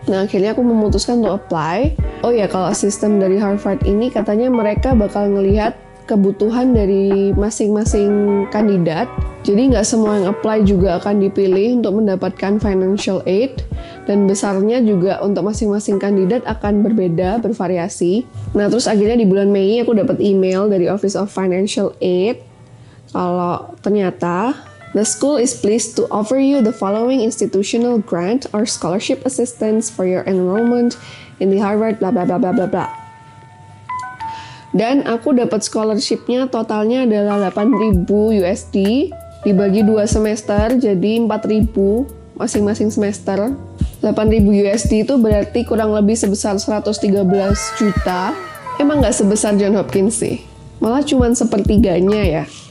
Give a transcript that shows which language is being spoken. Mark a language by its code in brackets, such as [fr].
[id] Nah, akhirnya aku memutuskan untuk apply. Oh ya, kalau sistem dari Harvard ini katanya mereka bakal ngelihat kebutuhan dari masing-masing kandidat. Jadi nggak semua yang apply juga akan dipilih untuk mendapatkan financial aid. Dan besarnya juga untuk masing-masing kandidat akan berbeda, bervariasi. Nah, terus akhirnya di bulan Mei aku dapat email dari Office of Financial Aid. Kalau ternyata [en] the school is pleased to offer you the following institutional grant or scholarship assistance for your enrollment in the Harvard bla bla bla bla bla bla. [id] Dan aku dapat scholarshipnya totalnya adalah 8.000 USD dibagi 2 semester jadi 4.000 masing-masing semester. 8.000 USD itu berarti kurang lebih sebesar 113 juta. Emang nggak sebesar Johns Hopkins sih, malah cuman sepertiganya ya.